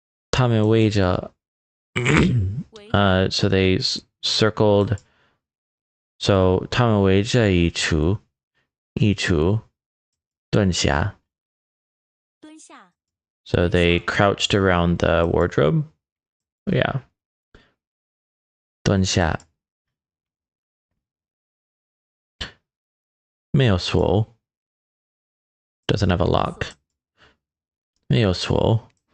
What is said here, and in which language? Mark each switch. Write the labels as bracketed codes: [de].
[zh] 他们围着 [en] so they circled. So [zh] 他们围着衣橱蹲下。 [en] So they crouched around the wardrobe. Yeah. [zh] 蹲下。没有锁。 [en] Doesn't have a lock. [zh] 没有锁。